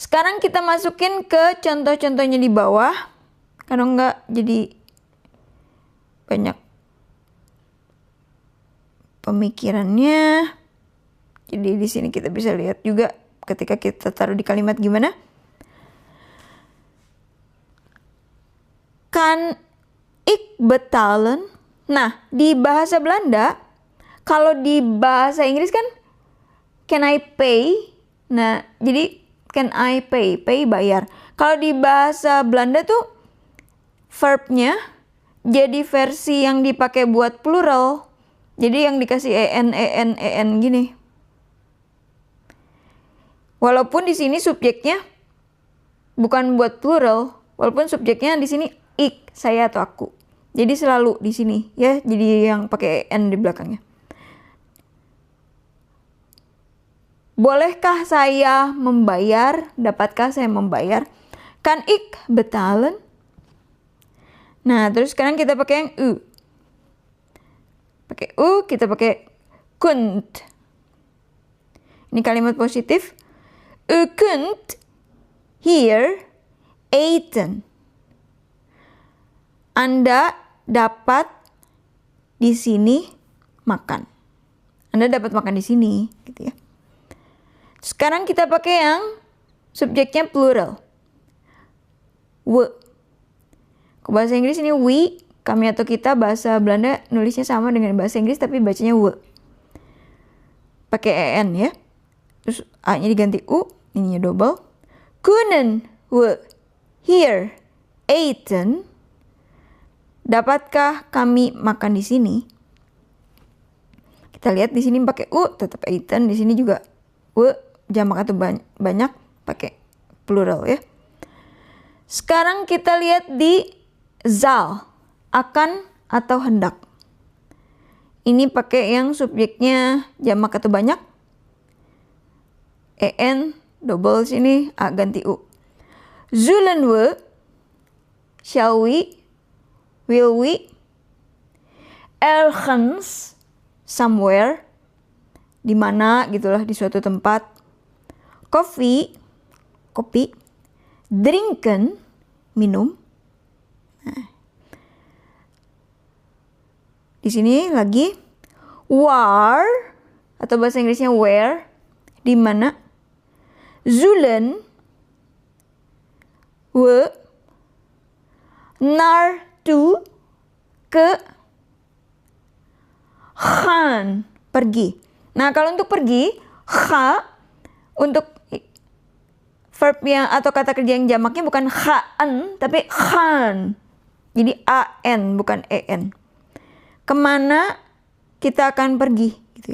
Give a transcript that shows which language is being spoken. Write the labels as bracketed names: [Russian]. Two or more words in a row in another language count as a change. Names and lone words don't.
[Indonesian] Sekarang kita masukin ke contoh-contohnya di bawah. Karena enggak jadi banyak pemikirannya. Jadi di sini kita bisa lihat juga ketika kita taruh di kalimat gimana. [Dutch] Kan ik betalen. [Indonesian] Nah, di bahasa Belanda, kalau di bahasa Inggris kan [English] can I pay. [Indonesian] Nah, jadi [English] can I pay, [Indonesian] pay bayar. Kalau di bahasa Belanda tuh verbnya jadi versi yang dipakai buat plural. Jadi yang dikasih en gini. Walaupun di sini subjeknya bukan buat plural, walaupun subjeknya di sini ik, saya atau aku. Jadi selalu di sini ya, jadi yang pakai en di belakangnya. Bolehkah saya membayar? Dapatkah saya membayar? [Dutch] Kan ik betalen? [Indonesian] Nah, terus sekarang kita pakai yang u. Pakai u, kita pakai kunt. Ini kalimat positif. [Dutch] U kunt hier eten. [Indonesian] Anda dapat di sini makan. Anda dapat makan di sini, gitu ya. Sekarang kita pakai yang subjeknya plural. We. Ke bahasa Inggris ini we, kami atau kita. Bahasa Belanda nulisnya sama dengan bahasa Inggris tapi bacanya we. Pakai en ya. Terus a-nya diganti u, ininya double. [Dutch] Kunnen we hier eten? [Indonesian] Dapatkah kami makan di sini? Kita lihat di sini pakai u, tetap eten. Di sini juga we, jamak atau banyak, pakai plural ya. Sekarang kita lihat di zal, akan atau hendak. Ini pakai yang subjeknya jamak atau banyak. En double sini, a ganti u. [Dutch] Zullen we, [English] shall we, will we, ergens, somewhere, [Indonesian] di mana gitulah, di suatu tempat. Kopi, kopi. Drinken, minum. Nah. Di sini lagi waar atau bahasa Inggrisnya where, di mana. [Dutch] Zullen we naartoe, ke, gaan, [Indonesian] pergi. Nah, kalau untuk pergi, ga, untuk verb yang atau kata kerja yang jamaknya bukan gaan tapi gaan. Jadi an bukan en. Kemana kita akan pergi gitu ya.